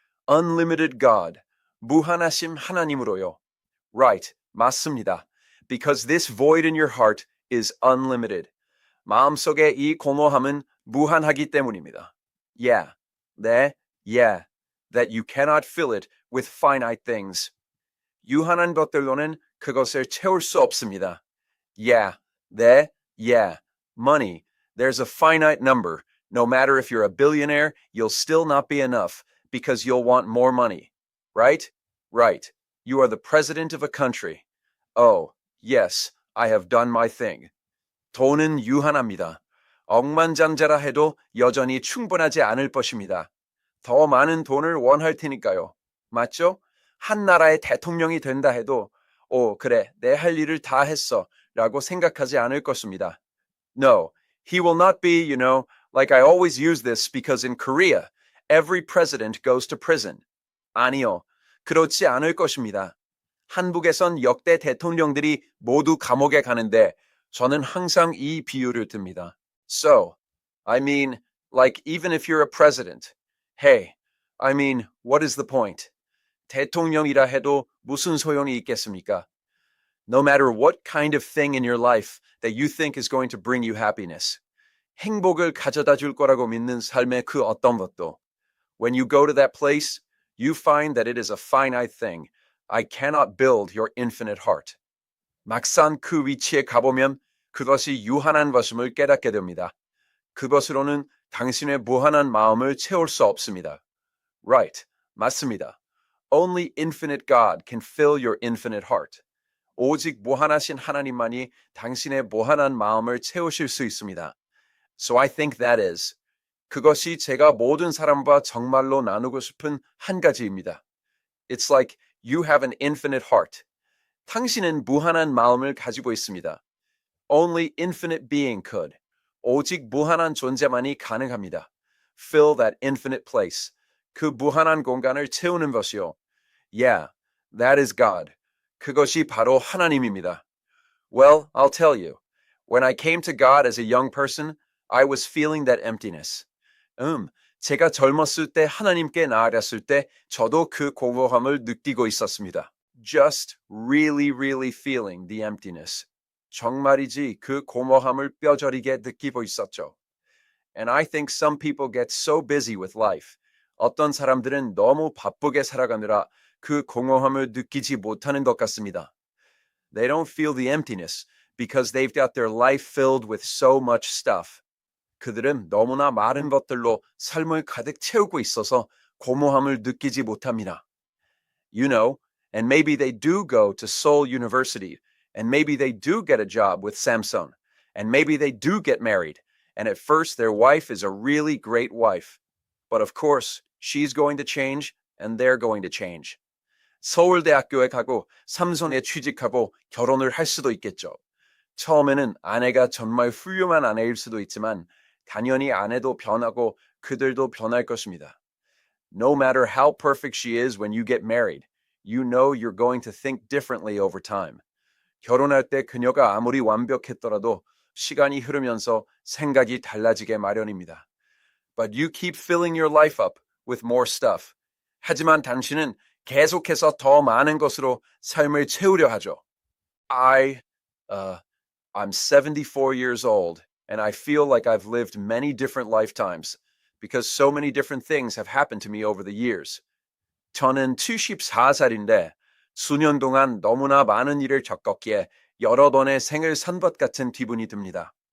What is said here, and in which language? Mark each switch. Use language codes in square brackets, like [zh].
[en] Unlimited God, [ko] 무한하심 하나님으로요. [en] Right, [ko] 맞습니다. [en] Because this void in your heart is unlimited. [ko] 마음속에 이 공허함은 무한하기 때문입니다. [en] Yeah, [ko] 네, [en] yeah, that you cannot fill it with finite things. [ko] 유한한 것들로는 그것을 채울 수 없습니다. [en] Yeah, [ko] 네, [en] yeah, money. There's a finite number. No matter if you're a billionaire, you'll still not be enough because you'll want more money. Right? Right. You are the president of a country. Oh, yes, I have done my thing. [ko] 돈은 유한합니다. 억만장자라 해도 여전히 충분하지 않을 것입니다. 더 많은 돈을 원할 테니까요. 맞죠? 한 나라의 대통령이 된다 해도 그래, 내 할 일을 다 했어 라고 생각하지 않을 것입니다. [en] No, he will not be, like I always use this because in Korea, every president goes to prison. [ko] 아니요, 그렇지 않을 것입니다. 한국에선 역대 대통령들이 모두 감옥에 가는데 저는 항상 이 비유를 듭니다. [en] So, I mean, like even if you're a president, hey, I mean, what is the point? [ko] 대통령이라 해도 무슨 소용이 있겠습니까? [en] No matter what kind of thing in your life that you think is going to bring you happiness, [ko] 행복을 가져다 줄 거라고 믿는 삶의 그 어떤 것도, [en] when you go to that place, you find that it is a finite thing. I cannot build your infinite heart. [ko] 막상 그 위치에 가보면 그것이 유한한 것임을 깨닫게 됩니다. 그것으로는 당신의 무한한 마음을 채울 수 없습니다. [en] Right, [ko] 맞습니다. [en] Only infinite God can fill your infinite heart. [ko] 오직 무한하신 하나님만이 당신의 무한한 마음을 채우실 수 있습니다. [en] So I think that is. [ko] 그것이 제가 모든 사람과 정말로 나누고 싶은 한 가지입니다. [en] It's like you have an infinite heart. [ko] 당신은 무한한 마음을 가지고 있습니다. [en] Only infinite being could. [ko] 오직 무한한 존재만이 가능합니다. [en] Fill that infinite place. [ko] 그 무한한 공간을 채우는 것이요. [en] Yeah, that is God. [ko] 그것이 바로 하나님입니다. [en] Well, I'll tell you. When I came to God as a young person, I was feeling that emptiness. [ko] 제가 젊었을 때 하나님께 나아갔을 때 저도 그 공허함을 느끼고 있었습니다. [en] Just really feeling the emptiness. [ko] 정말이지 그 공허함을 뼈저리게 느끼고 있었죠. [en] And I think some people get so busy with life. [ko] 어떤 사람들은 너무 바쁘게 살아가느라 그 공허함을 느끼지 못하는 것 같습니다. [en] They don't feel the emptiness because they've got their life filled with so much stuff. [ko] 그들은 너무나 많은 것들로 삶을 가득 채우고 있어서 공허함을 느끼지 못합니다. [en] You know, and maybe they do go to Seoul University, and maybe they do get a job with Samsung, and maybe they do get married, and at first their wife is a really great wife. But of course, she's going to change, and they're going to change. [ko] 서울대학교에 가고 삼성에 취직하고 결혼을 할 수도 있겠죠. 처음에는 아내가 정말 훌륭한 아내일 수도 있지만 당연히 아내도 변하고 그들도 변할 것입니다. [en] No matter how perfect she is when you get married, you know you're going to think differently over time. [ko] 결혼할 때 그녀가 아무리 완벽했더라도 시간이 흐르면서 생각이 달라지게 마련입니다. [en] But you keep filling your life up with more stuff. [ko] 하지만 당신은 계속해서 더 많은 것으로 삶을 채우려 하죠. [en] I'm 74 years old, and I feel like I've lived many different lifetimes because so many different things have happened to me over the years. [ko] 저는 74살인데 수년 동안 너무나 많은 일을 겪었기에 여러 번의 생을 산 것 같은 기분이 듭니다.